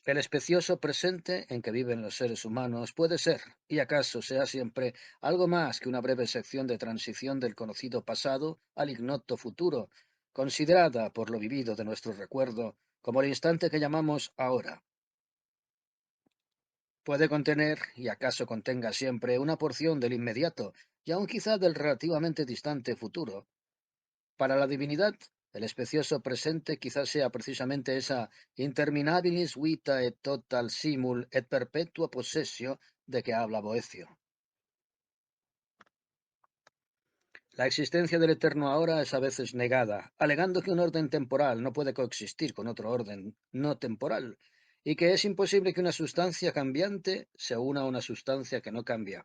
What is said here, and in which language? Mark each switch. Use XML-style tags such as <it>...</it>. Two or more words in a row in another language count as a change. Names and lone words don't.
<es>El especioso presente en que viven los seres humanos puede ser, y acaso sea siempre, algo más que una breve sección de transición del conocido pasado al ignoto futuro, considerada por lo vivido de nuestro recuerdo como el instante que llamamos ahora. Puede contener, y acaso contenga siempre, una porción del inmediato, y aun quizá del relativamente distante futuro. Para la divinidad, el especioso presente quizás sea precisamente esa</es> <la>interminabilis vita et total simul et perpetua possessio</la> <es>de que habla Boecio. La existencia del eterno ahora es a veces negada, alegando que un orden temporal no puede coexistir con otro orden no temporal, y que es imposible que una sustancia cambiante se una a una sustancia que no cambia.</es>